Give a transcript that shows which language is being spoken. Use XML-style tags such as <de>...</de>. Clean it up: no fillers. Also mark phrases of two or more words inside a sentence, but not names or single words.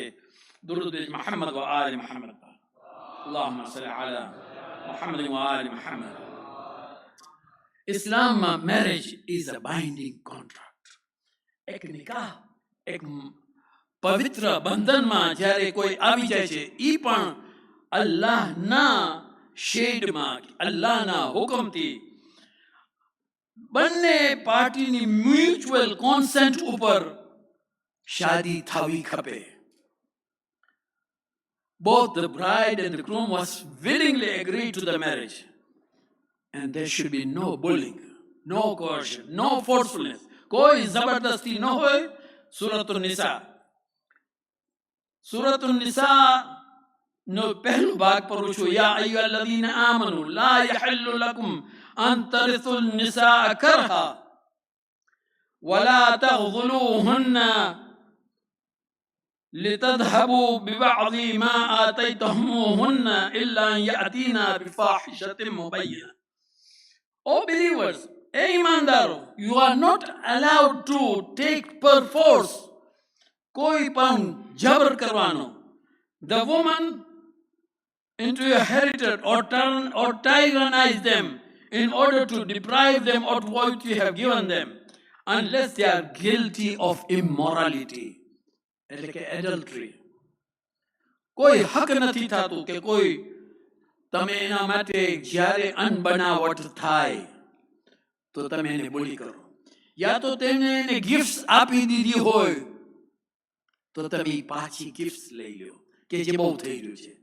<ar>درود محمد وآل محمد. اللهم صل على محمد وآل محمد.</ar> <en>ઇસ્લામમાં marriage is a binding contract.</en> <gu>એક નિકાહ, એક પવિત્ર બંધનમાં જ્યારે કોઈ આવી જાય છે એ પણ અલ્લાહના શેડમાં, અલ્લાહના હુકમથી બંને પાર્ટીની</gu> <en>mutual consent</en> <gu>ઉપર શાદી થવી ખપે.</gu> <en>Both the bride and the groom was willingly agreed to the marriage, and there should be no bullying, no coercion, no forcefulness.</en> <hi>कोई जबरदस्ती न हो. सूरतुन निसा, सूरतुन निसा</hi> <gu>નો પહેલો ભાગ પઢું છું.</gu> <ar>يا أيها الذين آمنوا لا يحل لكم أن ترثوا النساء كرها ولا تعضلوهن لتذهبوا ببعض ما آتيتموهن إلا أن يأتينا بفاحشة مبينة.</ar> <en>O believers, ईमानदारों, you are not allowed to take perforce,</en> <gu>કોઈ પણ જબર કરવાનો,</gu> <en>the woman into your heritage or tyrannize them in order to deprive them of what you have given them, unless they are guilty of immorality.</en> <gu>એટલે કે એડલ્ટરી. કોઈ હક નથી થતું કે કોઈ તમે એના માટે જ્યારે અનબનાવટ થાય તો તમે એને બોલી કરો, યા તો તેને એને ગિફ્ટ્સ આપી દીધી હોય તો તમે પાછી ગિફ્ટ્સ લઈ લો કે જે બહુ થઈ રહ્યું છે.</gu>